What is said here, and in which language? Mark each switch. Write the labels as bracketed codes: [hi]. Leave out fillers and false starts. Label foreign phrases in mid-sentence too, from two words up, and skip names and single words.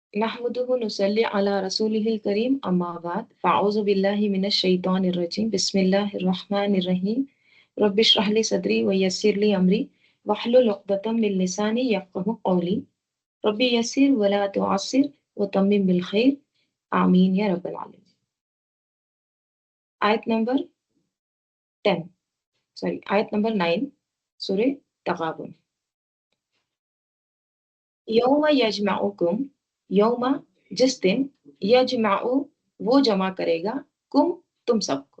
[ar] نحمده ونصلي على رسوله الكريم أما بعد فأعوذ بالله من الشيطان الرجيم بسم الله الرحمن الرحيم رب اشرح لي صدري ويسر لي أمري واحلل عقدة من لساني يفقهوا قولي رب يسر ولا تعسر وتمم بالخير آمين يا رب العالمين. [ur] آیت نمبر 10 آیت نمبر 9 سورہ تغابن. [ar] يوم يجمعكم, [ur] یوم جس دن، یجمع وہ جمع کرے گا، کم تم سب کو.